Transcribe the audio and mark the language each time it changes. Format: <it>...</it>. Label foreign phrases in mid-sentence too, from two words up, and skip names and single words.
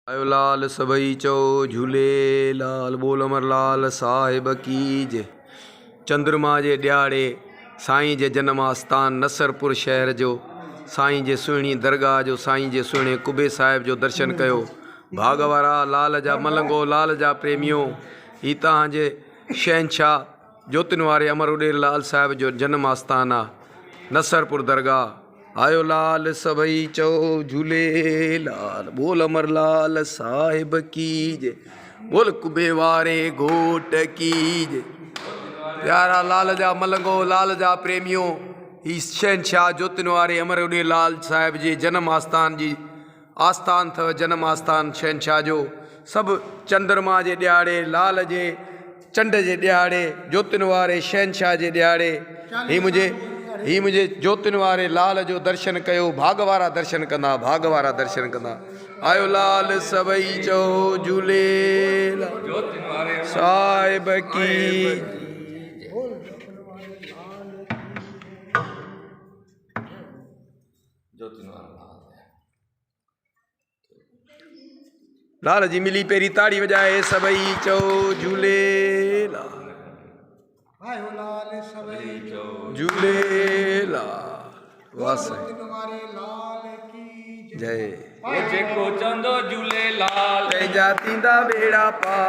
<sd>आयो लाल सभई चो झूलेलाल। बोल अमरलाल साहिब की जय। चंद्रमा जे ॾियारे साईं जे जन्म आस्थान नसरपुर शहर जो साईं जे सुहिणी दरगाह जो साईं जे सुहिणे कुबे साहिब जो दर्शन कयो। भागवारा लाल जा मलंगो लाल जा प्रेमियो, ही तव्हांजे शहनशाह ज्योतिन वारे अमर उॾेरलाल साहिब जो जन्म आस्थान आहे नसरपुर दरगाह। आयो लाल सभई चओ झूलेलाल। बोल अमरलाल साहिब की जय। बोल कुबे वारे घोट की जय। प्यारा लाल जा मलंगो लाल जा प्रेमियो, ही शहनशाह ज्योतिन वारे अमर उॾेरलाल साहिब जे जन्म आस्थान जी आस्थान अथव। जन्म आस्थान शहनशाह जो सभु चंद्रमा जे ॾियारे लाल जे चंड जे ॾियारे ज्योतिन वारे शहनशाह जे ॾियारे ही मुझे ज्योतिन वारे लाल जो दर्शन कयो। भागवारा दर्शन कंदा भागवारा दर्शन कंदा। आयो लाल सभई चओ झूलेलाल साहिब की। लाल जी मिली पेरी ताड़ी वजाए सभई चओ झूलेलाल। आयो लाल सभई चओ झूलेलाल। वास जय। ओ जेको चंदो झूलेलाल तंहिंजा थींदा बेड़ा पार।</sd>